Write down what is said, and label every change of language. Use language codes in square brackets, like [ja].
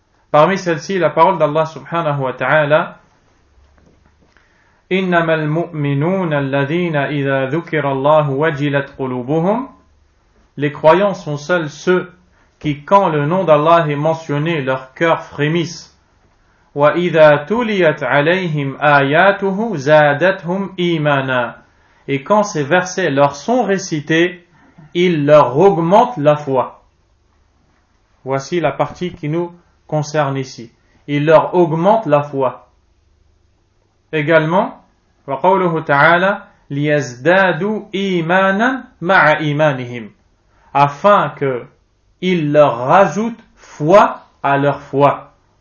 [fr] Parmi celles-ci, la parole d'Allah subhanahu wa ta'ala: [ar] إنما المؤمنون الذين إذا ذكر الله وجلت قلوبهم. [fr] Les croyants sont seuls ceux qui, quand le nom d'Allah est mentionné, leur cœur frémisse. [ar] وإذا تليت عليهم آياته زادتهم إيمانا. [fr] Et quand ces versets leur sont récités, ils leur augmentent la foi. Voici la partie qui nous concerne ici. Ils leur augmentent la foi. Également, [ar] وقوله تعالى ليزدادوا إيمانا مع إيمانهم, [fr] afin que ils leur rajoutent foi à leur foi.